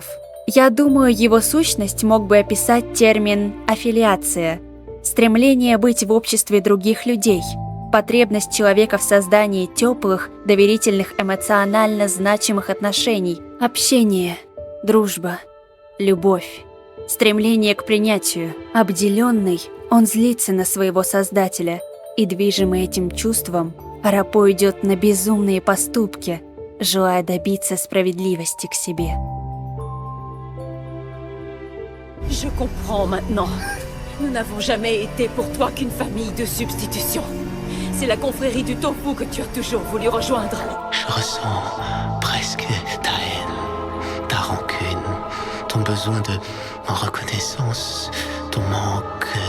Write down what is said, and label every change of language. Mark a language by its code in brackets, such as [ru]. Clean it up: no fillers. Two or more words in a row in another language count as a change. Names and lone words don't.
[ru] Я думаю, его сущность мог бы описать термин «аффилиация» – стремление быть в обществе других людей, потребность человека в создании теплых, доверительных, эмоционально значимых отношений, общение, дружба, любовь, стремление к принятию. Обделенный, он злится на своего создателя, и, движимый этим чувством, Арапо идет на безумные поступки, желая добиться справедливости к себе. [fr] Je comprends maintenant. Nous n'avons jamais été pour toi qu'une famille de substitution. C'est la confrérie du tofu que tu as toujours voulu rejoindre. Je ressens presque ta haine, ta rancune, ton besoin de reconnaissance, ton manque d'amour.